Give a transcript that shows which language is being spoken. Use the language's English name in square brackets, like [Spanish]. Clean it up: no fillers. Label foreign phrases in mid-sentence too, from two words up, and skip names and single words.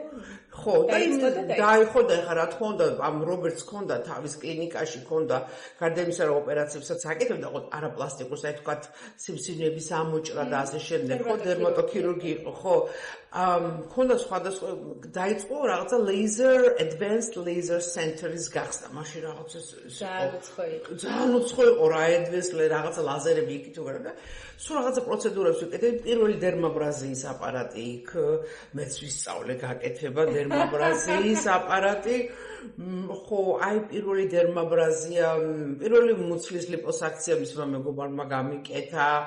[Georgian] ხო, და დაიხო და ეხლა რა თქმა უნდა ამ რობერტს ქონდა თავის კლინიკაში ქონდა გარდა იმისა რომ ოპერაციებსაც აკეთებდა, ხო, არაპლასტიკურს, აი თქვათ სიმსივნეების ამოჭრა და ასე შემდეგ, ხო, დერმატოქირურგი იყო, ხო. ქონდა სხვადასხვა დაიწყო რაღაცა [English] advanced laser center- [Georgian] ის გახსნა. მაშინ რაღაცა ძალიან უცხო იყო რა advanced რაღაცა ლაზერები იქით უყარა და სულ რაღაცა პროცედურებს ვიკეთებდი. პირველი დერმაბრაზიის აპარატი იქ მეც ვისწავლე გაკეთება დერმაბრაზიის აპარატი. ხო, აი პირველი დერმაბრაზია, პირველი მუცლის ლიპოსაქცია მისმა მეგობარმა გამიკეთა.